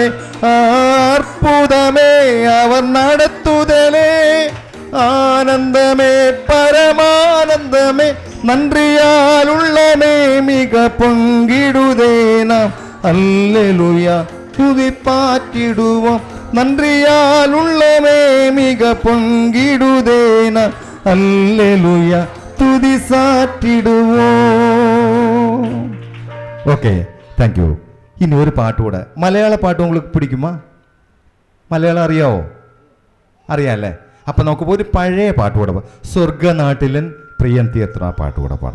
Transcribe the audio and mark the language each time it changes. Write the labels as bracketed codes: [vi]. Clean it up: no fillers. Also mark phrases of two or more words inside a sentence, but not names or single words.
[ta] அற்புதமே அவர் நடத்துதலே, ஆனந்தமே பரமானந்தமே, நன்றியால் உள்ளமே மிக பொங்கிடுதே நாம். அல்லேலூயா துதி பாற்றிடுவோம், நன்றியால் உள்ளமே மிக பொங்கிடுதே நாம். அல்லேலூயா துதி சாற்றிடுவோம். [en] ஓகே, thank you. [ml] ഇനി ഒരു പാട്ട് കൂടെ, മലയാള പാട്ട് உங்களுக்கு പിടിക്കുമോ? മലയാളം അറിയാവോ? അറിയാമല്ലേ? അപ്പം നമുക്ക് ഒരു പഴയ പാട്ട് കൂടെ പാടാം. സ്വർഗനാട്ടിലൻ പ്രിയൻ തീർത്ത ആ പാട്ട് കൂടെ പാടാം.